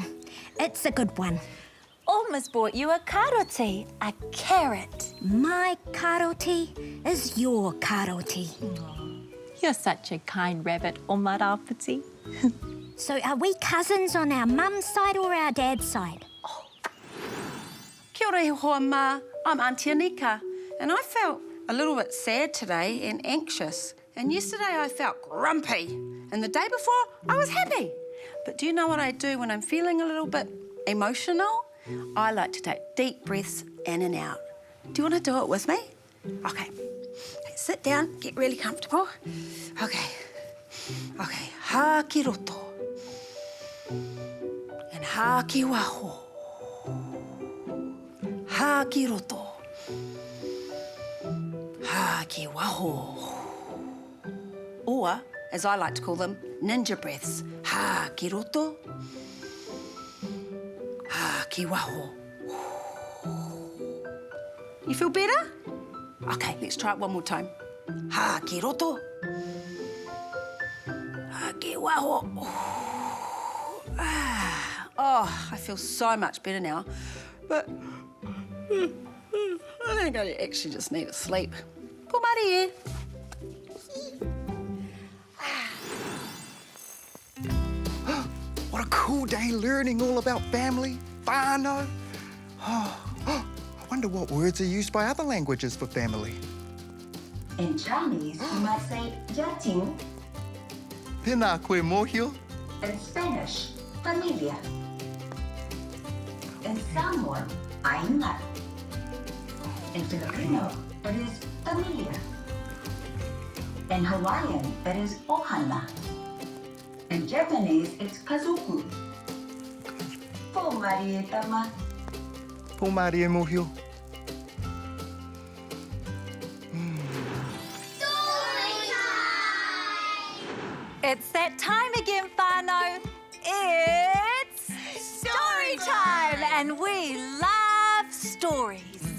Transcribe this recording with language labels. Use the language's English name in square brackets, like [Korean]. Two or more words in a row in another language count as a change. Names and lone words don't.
[English] It's a good one. Oma's bought you a karoti, a carrot. My karoti is your karoti. You're such a kind rabbit, Oma Rāpiti. So are we cousins on our mum's side or our dad's side? [Māori] Kia ora e hoa mā. [English] I'm Auntie Anika, and I felt a little bit sad today and anxious. And yesterday I felt grumpy, and the day before I was happy. But do you know what I do when I'm feeling a little bit emotional? I like to take deep breaths in and out. Do you want to do it with me? Okay. Sit down, get really comfortable. Okay. Okay. [Māori] Ha ki roto. And ha ki waho. Ha ki roto. Ha ki waho. [English] Or, as I like to call them, ninja breaths. [Māori] Ha ki roto. Ha ki waho. [English] You feel better? Okay, let's try it one more time. [Māori] Ha ki roto. Ha ki waho. [English] Oh, I feel so much better now. But I think I actually just need to sleep. [Māori] Pumari e. [English] What a cool day learning all about family, whānau. I wonder what words are used by other languages for family. In Chinese, you might say yating. [Māori] Pēnā koe mōhio. [English] In Spanish, familia. In Samoan, ainga. In Filipino, it is familia. In Hawaiian, it is ohana. In Japanese, it's kazoku. [Māori] Po Marie Tama. Pō Mārie mōhio. [English] It's that time again, whānau. It's story time, and we love stories.